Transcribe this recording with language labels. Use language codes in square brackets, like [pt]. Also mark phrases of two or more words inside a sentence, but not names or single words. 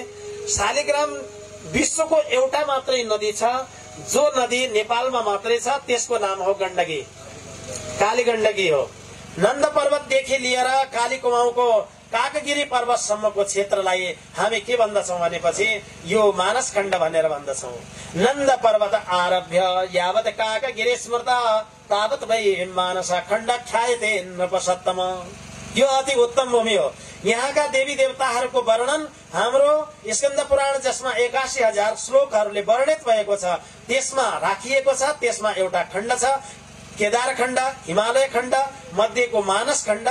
[ne] शालिग्राम विश्वको एउटा मात्रै नदी छ, जो नदी नेपालमा मात्रै छ, त्यसको नाम हो गण्डकी, काली गण्डकी हो। नन्द पर्वतदेखि लिएर काली कुमाउँको काकगिरी पर्वतसम्मको क्षेत्रलाई हामी के भन्दछौं भनेपछि यो मानस खण्ड भनेर भन्दछौं। [sa] नन्द पर्वत आरभ्य यावत काकगिरी स्मृत तावत वै मानस खण्ड ख्यायते नृपसत्तम। [ne] यो अति उत्तम भूमि हो। यहाँका देवी देवताहरूको वर्णन हाम्रो स्कन्द पुराण, जसमा 81,000 श्लोकहरूले वर्णित भएको छ, त्यसमा राखिएको छ। त्यसमा एउटा खण्ड छ केदार खण्ड, हिमालय खण्ड, मध्यको मानस खण्ड।